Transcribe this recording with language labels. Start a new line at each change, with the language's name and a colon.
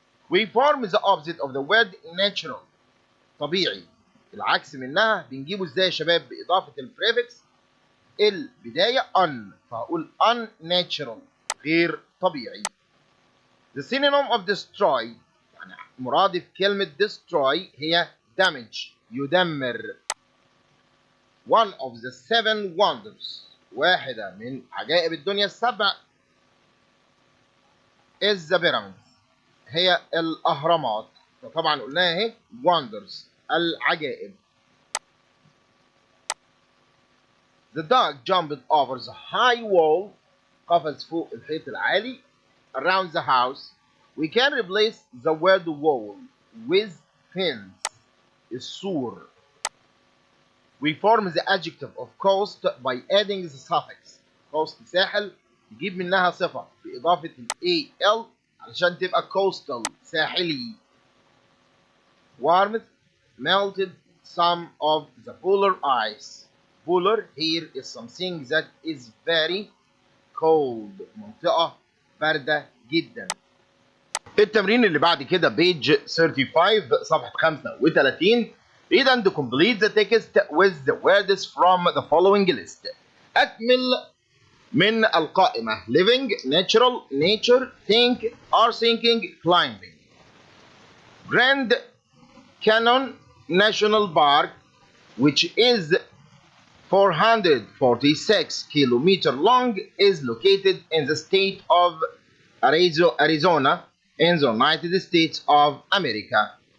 English: We form the opposite of the word natural طبيعي.
Arabic: العكس منها بنجيبه ازاي يا شباب؟ بإضافة البريفكس البداية un فهقول unnatural غير طبيعي.
English: The synonym of destroy
Arabic: يعني مرادف كلمة
English: destroy هي damage يدمر. One of the 7 wonders
Arabic: واحدة من عجائب الدنيا السبع
English: is the pyramids
Arabic: هي الأهرامات، فطبعا قلناها اهي wonders العجائب.
English: The dog jumped over the high wall
Arabic: قفز فوق الحيط العالي
English: around the house. We can replace the word wall with fence السور. We form the adjective of coast by adding the suffix coast
Arabic: ساحل نجيب منها صفة بإضافة ال
English: al
Arabic: علشان تبقى
English: coastal ساحلي. Warmth melted some of the polar ice. Polar here is something that is very cold
Arabic: منطقة باردة جدا. التمرين اللي بعد كده بيج 35 صفحة 35.
English: Read and complete the text with the words from the following list.
Arabic: أكمل من القائمة living, natural, nature, think, are thinking, climbing.
English: Grand Canyon National Park, which is 446 kilometers long, is located in the state of Arizona in the United States of America.